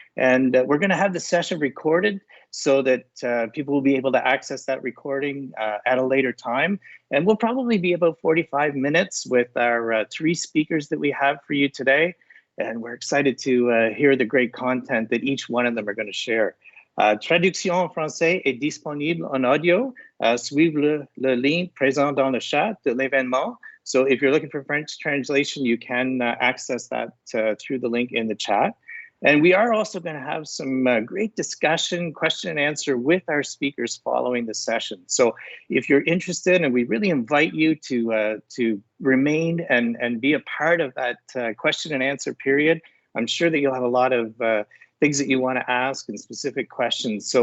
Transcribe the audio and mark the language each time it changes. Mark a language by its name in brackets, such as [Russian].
[English] And we're going to have the session recorded so that people will be able to access that recording at a later time. And we'll probably be about 45 minutes with our three speakers that we have for you today. And we're excited to hear the great content that each one of them are going to share. [French] Traduction en français est disponible en audio. Suivez le lien présent dans le chat de l'événement. [English] So if you're looking for French translation, you can access that through the link in the chat. And we are also going to have some great discussion, question and answer with our speakers following the session. So if you're interested, and we really invite you to remain and be a part of that question and answer period, I'm sure that you'll have a lot of things that you want to ask and specific questions.